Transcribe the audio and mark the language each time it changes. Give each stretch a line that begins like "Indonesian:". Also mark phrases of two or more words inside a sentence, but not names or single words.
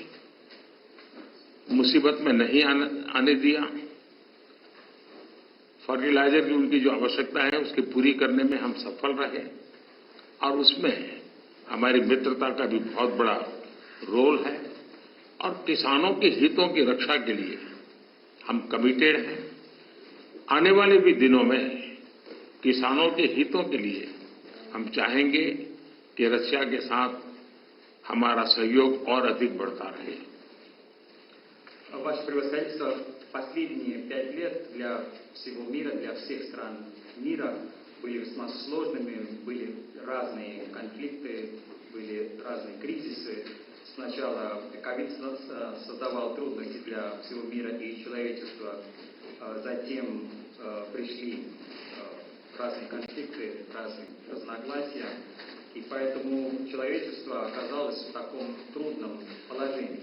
Hindi: मुसीबत में नहीं आने दिया, फर्टिलाइजर की उनकी जो आवश्यकता है उसकी पूरी करने में हम सफल रहे और उसमें हमारी मित्रता का भी बहुत बड़ा रोल है और किसानों के हितों की रक्षा के लिए हम कमिटेड हैं। आने वाले भी दिनों में किसानों के हितों के लिए हम चाहेंगे कि रशिया के साथ हमारा सहयोग और अधिक बढ़ता रहे।
Russian: Ваше превосходительство, последние 5 лет для всего мира, для всех стран мира были весьма сложными, были разные конфликты, были разные кризисы. Сначала ковид создавал трудности для всего мира и человечества, затем пришли разные конфликты, разные разногласия, и поэтому человечество оказалось в таком трудном положении.